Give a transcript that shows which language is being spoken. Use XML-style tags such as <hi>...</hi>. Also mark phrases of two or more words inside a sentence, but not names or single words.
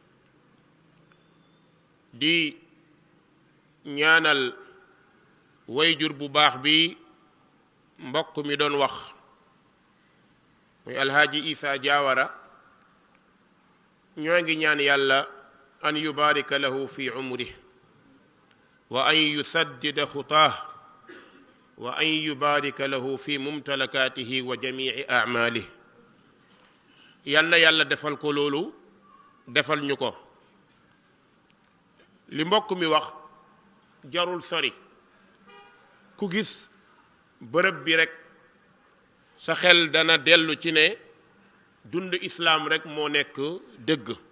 <wo>di ñaanal wayjur bu baax bi mbokk mi doon wax muy alhaaji Essa Jawara. ñoo ngi ñaan yàlla</wo> <ar>أن يبارك له في عمره و أن يسدد خطاه و أن يبارك له في ممتلكاته و جميع أعماله.</ar> <wo>yal na yàlla defal ko loolu, defal ñu ko. li mbokk mi wax jarul sori, ku gis bërëb bi rekk sa xel dana dellu ci ne dund islaam rekk moo nekk dëgg.</wo>